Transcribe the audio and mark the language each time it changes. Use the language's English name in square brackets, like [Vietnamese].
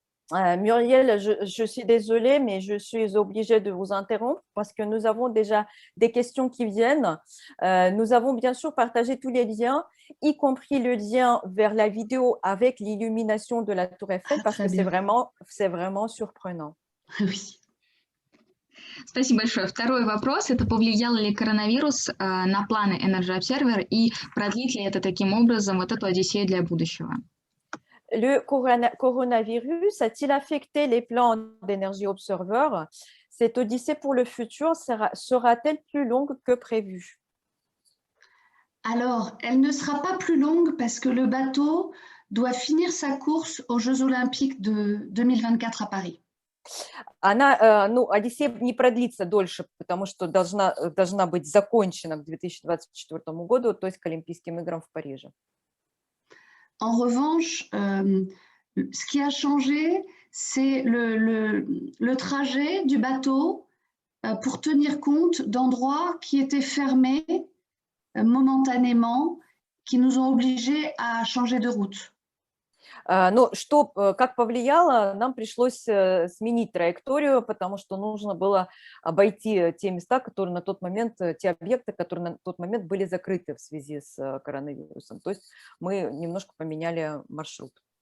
[French] Muriel, je suis désolée, mais je suis obligée de vous interrompre parce que nous avons déjà des questions qui viennent. Nous avons bien sûr partagé tous les liens, y compris le lien vers la vidéo avec l'illumination de la Tour Eiffel, parce que c'est vraiment surprenant. Oui. [Russian] Спасибо большое. Второй вопрос – это повлиял ли коронавирус на планы Energy Observer и продлит ли это таким образом вот эту одиссею для будущего? [French] Le coronavirus a-t-il affecté les plans d'Energy Observer? Cette odyssée pour le futur sera-t-elle plus longue que prévu? Alors, elle ne sera pas plus longue parce que le bateau doit finir sa course aux Jeux Olympiques de 2024 à Paris. [Russian] Одиссея не продлится дольше, потому что должна быть закончена к 2024 году, то есть к Олимпийским играм в Париже. [French] En revanche, ce qui a changé, c'est le trajet du bateau pour tenir compte d'endroits qui étaient fermés momentanément, qui nous ont obligés à changer de route. [Russian] Но как повлияло, нам пришлось сменить траекторию, потому что нужно было обойти те места, которые на тот момент, те объекты, которые на тот момент были закрыты в связи с коронавирусом. То есть мы немножко поменяли маршрут.